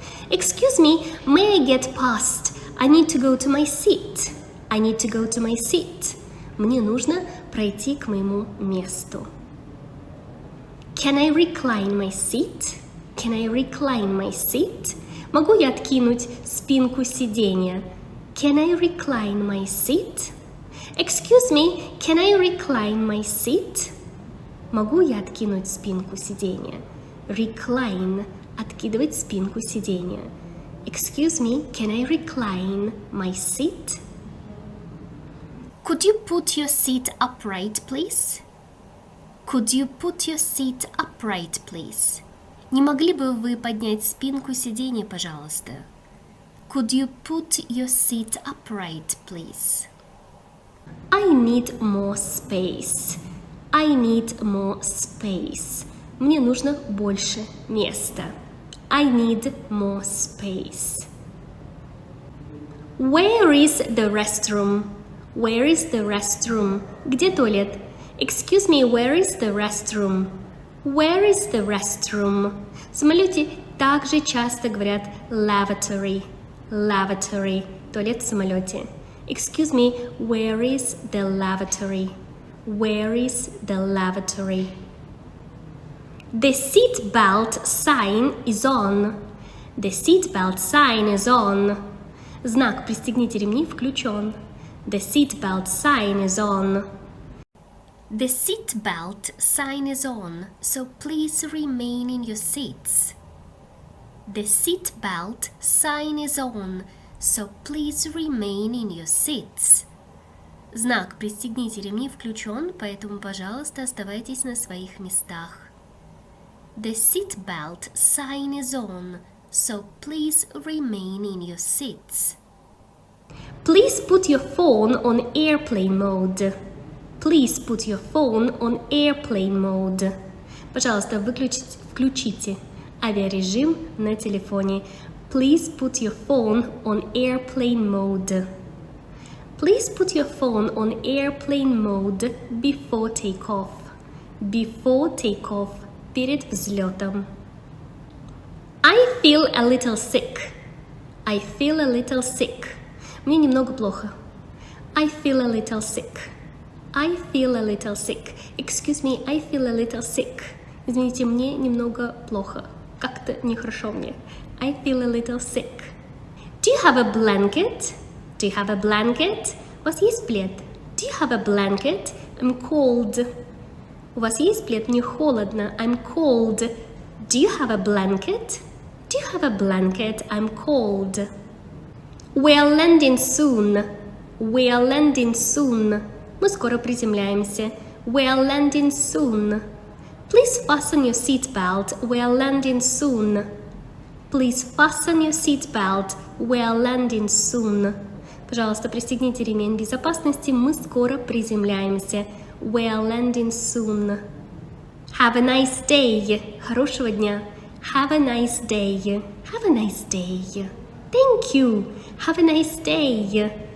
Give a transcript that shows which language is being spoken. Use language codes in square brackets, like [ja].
[en] Excuse me, may I get past? I need to go to my seat. I need to go to my seat. [ru] Мне нужно пройти к моему месту. [en] Can I recline my seat? Can I recline my seat? [ru] Могу я откинуть спинку сиденья? [en] Can I recline my seat? Excuse me, can I recline my seat? [ru] Могу я откинуть спинку сиденья? Recline – откидывать спинку сиденья. [en] Excuse me, can I recline my seat? Could you put your seat upright, please? Could you put your seat upright, please? [ru] Не могли бы вы поднять спинку сиденья, пожалуйста? [en] Could you put your seat upright, please? I need more space. I need more space. [ru] Мне нужно больше места. [en] I need more space. Where is the restroom? Where is the restroom? [ru] Где туалет? [en] Excuse me, where is the restroom? Where is the restroom? [ru] В самолете также часто говорят lavatory. Lavatory. Туалет в самолете. [en] Excuse me, where is the lavatory? Where is the lavatory? The seat belt sign is on. The seat belt sign is on. [ru] Знак «Пристегните ремни» включен. [en] The seat belt sign is on. The seat belt sign is on, so please remain in your seats. The seat belt sign is on, so please remain in your seats. [ru] Знак «Пристегните ремни» включен, поэтому, пожалуйста, оставайтесь на своих местах. [en] The seat belt sign is on, so please remain in your seats. Please put your phone on airplane mode. Please put your phone on airplane mode. [ru] Пожалуйста, включите авиарежим на телефоне. [en] Please put your phone on airplane mode. Please put your phone on airplane mode before takeoff. Before takeoff. [ru] Перед взлетом. [en] I feel a little sick. I feel a little sick. [ru] Мне немного плохо. [en] I feel a little sick. I feel a little sick. Excuse me, I feel a little sick. [ru] Извините, мне немного плохо. Как-то нехорошо мне. [en] I feel a little sick. Do you have a blanket? Do you have a blanket? [ru] У вас есть плед? [en] Do you have a blanket? I'm cold. [ru] У вас есть плед? Мне холодно. [en] I'm cold. Do you have a blanket? Do you have a blanket? I'm cold. We're landing soon. We're landing soon. [ru] Мы скоро приземляемся. [en] We're landing soon. Please fasten your seatbelt. We're landing soon. Please fasten your seatbelt. We're landing soon. [ru] Пожалуйста, пристегните ремень безопасности. Мы скоро приземляемся. [en] We're landing soon. Have a nice day. [ru] Хорошего дня. [en] Have a nice day. Have a nice day. Thank you. Have a nice day.